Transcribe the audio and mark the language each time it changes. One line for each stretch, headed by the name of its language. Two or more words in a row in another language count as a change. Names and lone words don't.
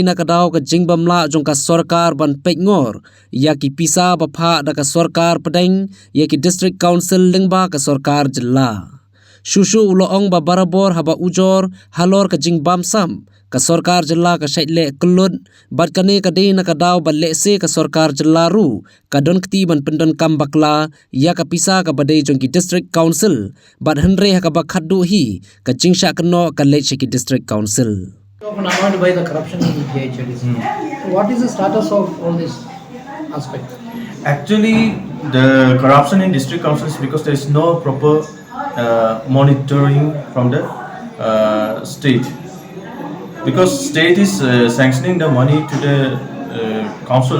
Khasi: Nakadaw ka Jingbamlah jong ka Sorkar ban Peitngor yaki pisa bapha da ka Sorkar Pedeng yaki District Council lingba ka Sorkar Jilla Shushu uloong ba barabor haba ujor halor ka Jingbamsap ka Sorkar Jilla ka Shaitle Kulud bat kane Kadei Nakadaw ba lese ka Sorkar Jilla ru kadon kti ban pendon kambakla ya ka pisa ka badai jong ki District Council bat henre haka ba khaddu hi ka jingsha kno ka leche ki District Council.
English: Annoyed by the corruption in the GHDs. So what is the status of all this aspect? Actually, the corruption in district councils because there is no proper monitoring from the state. Because state is sanctioning the money to the council.